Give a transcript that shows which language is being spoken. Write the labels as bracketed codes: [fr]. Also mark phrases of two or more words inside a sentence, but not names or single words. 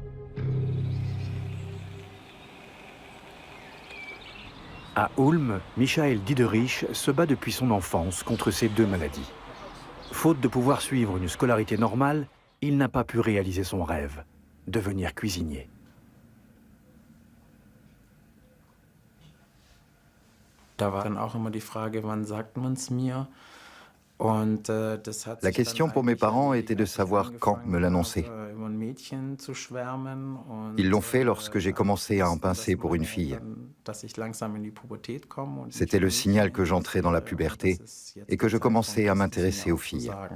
[fr] À Ulm, Michael Diederich se bat depuis son enfance contre ces deux maladies. Faute de pouvoir suivre une scolarité normale, il n'a pas pu réaliser son rêve, devenir cuisinier. [de] Da war dann auch immer die Frage, wann sagt man es mir? [fr] La question pour mes parents était de savoir quand me l'annoncer. Ils l'ont fait lorsque j'ai commencé à en pincer pour une fille. C'était le signal que j'entrais dans la puberté et que je commençais à m'intéresser aux filles.